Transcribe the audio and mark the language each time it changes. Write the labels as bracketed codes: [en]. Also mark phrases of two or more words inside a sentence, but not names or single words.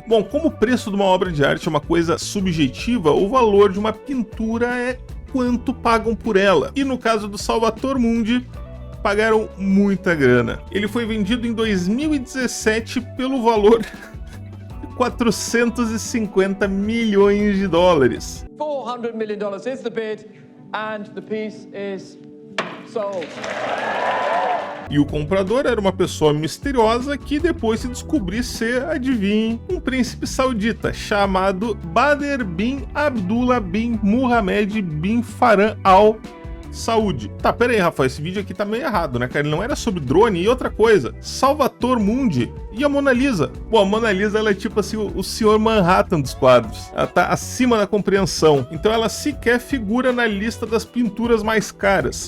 [pt] Bom, como o preço de uma obra de arte é uma coisa subjetiva, o valor de uma pintura é quanto pagam por ela. E no caso do Salvator Mundi, pagaram muita grana. Ele foi vendido em 2017 pelo valor de 450 milhões de dólares. [en] $400 million is the bid and the piece is sold. [pt] E o comprador era uma pessoa misteriosa que depois se descobriu ser, adivinhe, um príncipe saudita chamado Badr bin Abdullah bin Muhammad bin Farhan Al Saud. Tá, pera aí, Rafael, esse vídeo aqui tá meio errado, né, cara? Ele não era sobre drone. E outra coisa, Salvator Mundi e a Mona Lisa. Bom, a Mona Lisa, ela é tipo assim, o senhor Manhattan dos quadros. Ela tá acima da compreensão. Então ela sequer figura na lista das pinturas mais caras.